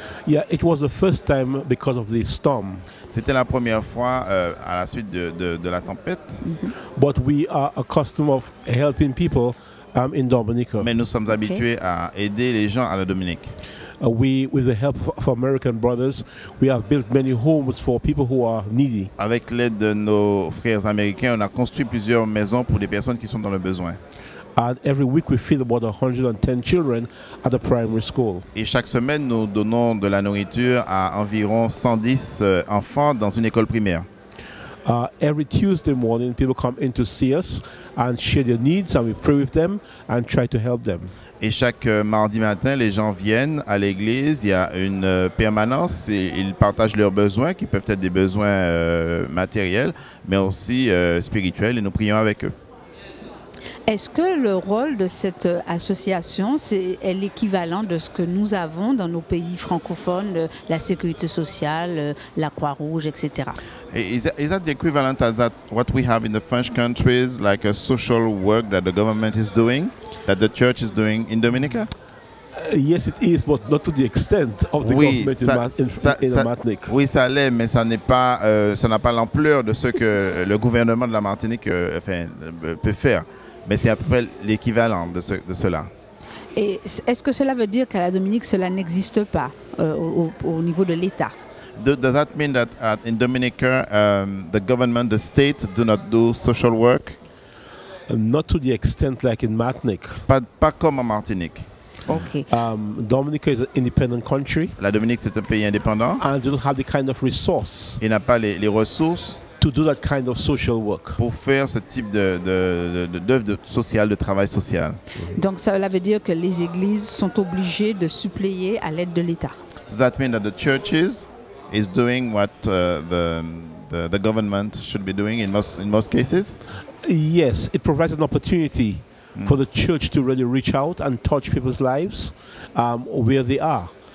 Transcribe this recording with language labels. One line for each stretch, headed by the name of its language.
English: Yeah, it was the first time because of the storm.
French: C'était la première fois à la suite de la tempête. Mm-hmm.
English: But we are accustomed of helping people in Dominica.
French: Mais nous sommes habitués à aider les gens à la Dominique.
English: With the help of American brothers, we have built many homes for people who are needy.
French: Avec l'aide de nos frères américains, on a construit plusieurs maisons pour des personnes qui sont dans le besoin.
English: And every week we feed about 110 children at the primary school.
French: Et chaque semaine, nous donnons de la nourriture à environ 110 enfants dans une école primaire.
English: Every Tuesday morning, people come in to see us and share their needs, and we pray with them and try to help them.
French: Et chaque mardi matin, les gens viennent à l'église, il y a une permanence et ils partagent leurs besoins, qui peuvent être des besoins matériels, mais aussi spirituels, et nous prions avec eux. Est-ce que le rôle de cette association est l'équivalent de ce que nous avons dans nos pays francophones, la sécurité sociale, la Croix-Rouge, etc.?
English: Is that the equivalent as that what we have in the French countries, like a social work that the government is doing, that the church is doing in Dominica? Yes, it is, but not to the extent of the government in Martinique.
French: Oui, ça l'est, mais ça n'a pas l'ampleur de ce que le gouvernement de la Martinique peut faire. Mais c'est à peu près l'équivalent de cela. Et est-ce que cela veut dire qu'à la Dominique, cela n'existe pas au niveau de l'État?
English: Does that mean that in Dominica, the government, the state, do not do social work? Not to the extent like in Martinique.
French: Pas comme en Martinique.
English: Okay. Dominica is an independent country.
French: La Dominique, c'est un pays indépendant.
English: And they don't have the kind of resource.
French: Il n'a pas les ressources
English: to do that kind of social work.
French: Pour faire ce type d'œuvre sociale, de travail social. Donc cela veut dire que les églises sont obligées de suppléer à l'aide de l'État.
English: Does that mean that the churches is doing what the government should be doing in most cases? Yes, it provides an opportunity for the church to really reach out and touch people's lives where they are.